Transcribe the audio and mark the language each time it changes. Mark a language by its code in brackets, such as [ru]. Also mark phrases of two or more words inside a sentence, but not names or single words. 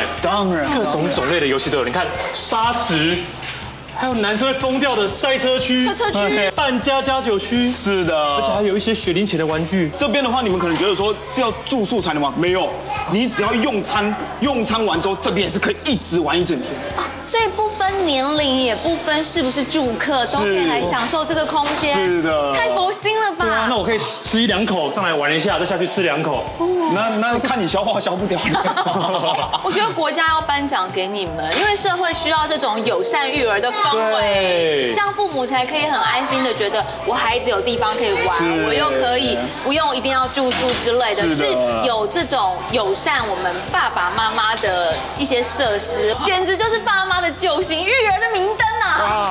[zh] 當然，各種種類的遊戲都有。你看沙池，還有男生會瘋掉的賽車區、車區、扮家家酒區，是的，而且還有一些學齡前的玩具。這邊的話，你們可能覺得說是要住宿才能玩，沒有，你只要用餐完之後，這邊也是可以一直玩一整天。所以不分年齡，也不分是不是住客，都可以來享受這個空間。是的，太佛心了吧？对啊，那我可以吃1-2口，上來玩一下，再下去吃2口。那看你消化消不掉。我覺得國家要頒獎給你們，因為社會需要這種友善育兒的氛圍，這樣父母才可以很安心的覺得我孩子有地方可以玩，我又可以不用一定要住宿之類的，就是有這種友善我們爸爸媽媽的一些設施，簡直就是爸媽的救星，育兒的明燈啊！